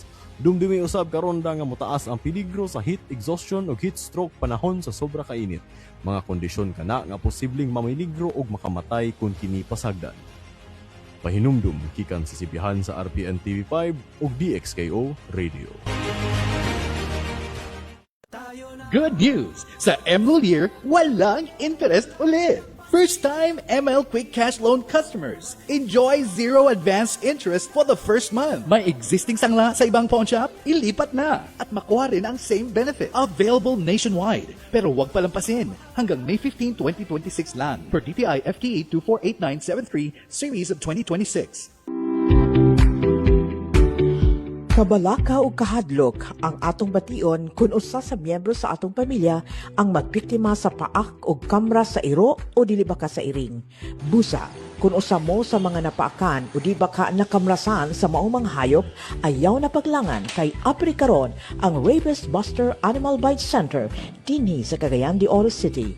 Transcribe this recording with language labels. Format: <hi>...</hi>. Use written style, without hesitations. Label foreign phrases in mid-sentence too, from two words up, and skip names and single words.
<ceb>Dumdumi usab karonda nga mutaas ang peligro sa</ceb> <en>heat exhaustion</en> <ceb>o</ceb> <en>heat stroke</en> <ceb>panahon sa sobra kainit. Mga kondisyon kana nga posibleng mamiligro og makamatay kung kini pasagdan. Pahinumdum gikan sa sipihan sa RPN TV5 ug DXKO Radio.</ceb> <en>Good news!</en> <tl>Sa MLOL Year, walang interest ulit!</tl> <en>First-time ML Quick Cash Loan customers, enjoy zero advance interest for the first month.</en> <tl>May existing sangla sa ibang pawn shop? Ilipat na at makuha rin ang</tl> <en>same benefit. Available nationwide.</en> <tl>Pero huwag palampasin. Hanggang May 15, 2026 lang.</tl> <en>Per DTI FTE 248973 Series of 2026.</en> <ceb>Kabalaka o kahadlok ang atong bation kung usa sa miyembro sa atong pamilya ang magbiktima sa paak o kamra sa iro o dili baka sa iring. Busa, kung usa mo sa mga napaakan o di baka nakamrasan sa maumang hayop, ayaw na paglangan kay apri karon ang Rabies Buster Animal Bite Center dinhi sa Cagayan de Oro City.</ceb>